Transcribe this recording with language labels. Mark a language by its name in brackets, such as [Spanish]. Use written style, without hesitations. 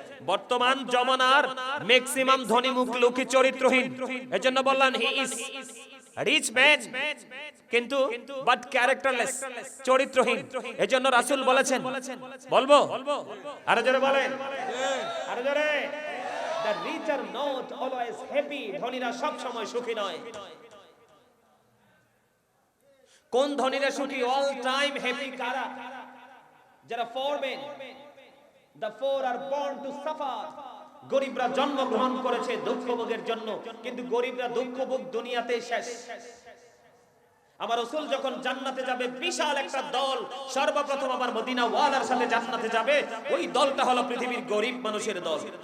[Bangla] বর্তমান জমানার ম্যাক্সিমাম ধনী মুখ লোকই চরিত্রহীন। এজন্য বললাম [English] He is rich man কিন্তু but characterless, চরিত্রহীন। [Bangla] এজন্য রাসূল বলেছেন, বলবো আরো জোরে বলেন, আরো জোরে। [English] The rich are not always happy. [Bangla] ধনীরা সব সময় সুখী নয়। কোন ধনীরা সুখী? [English] all time happy [Bangla] কারা? যারা foreman. [English] The poor are born to suffer. [Bangla] গরিবরা জন্মগ্রহণ করেছে দুঃখ ভোগের জন্য, কিন্তু গরিবরা দুঃখ ভোগ দুনিয়াতেই শেষ। আমার রাসূল যখন জান্নাতে যাবে বিশাল একটা দল সর্বপ্রথম আমার মদিনা ওয়ালার সাথে জান্নাতে যাবে, ওই দলটা হলো পৃথিবীর গরিব মানুষের দল।